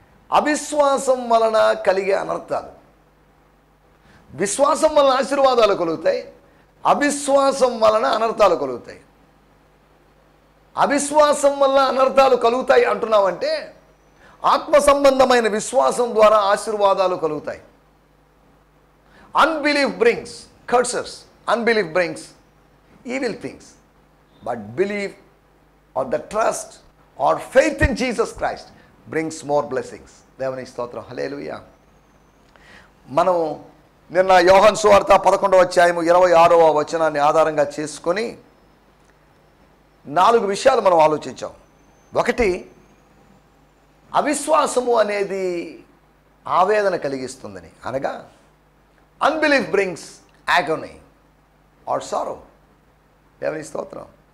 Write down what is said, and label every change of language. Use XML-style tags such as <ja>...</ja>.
<te>అవిశ్వాసం వలన కలిగే అనర్థాలు. విశ్వాసం వలన ఆశీర్వాదాలు కలుగుతాయి, అవిశ్వాసం వలన అనర్థాలు కలుగుతాయి. అవిశ్వాసం వల్ల అనర్థాలు కలుగుతాయి అంటున్నామంటే ఆత్మ సంబంధమైన విశ్వాసం ద్వారా ఆశీర్వాదాలు కలుగుతాయి.</te> <en>Unbelief brings curses, unbelief brings evil things, but belief or the trust or faith in Jesus Christ brings more blessings.</en> <te>దేవుని స్తోత్రం.</te> <en>Hallelujah.</en> <te>మనం నిన్న యోహాను సువార్త 11వ అధ్యాయము 26వ వచనాన్ని ఆధారంగా చేసుకొని 4 విషయాలు మనం ఆలోచించాం. ఒకటి, అవిశ్వాసము అనేది ఆవేదన కలిగిస్తుందని, అనగా</te> <en>Unbelief brings agony or sorrow.</en> <te>దేవుని స్తోత్రం.</te>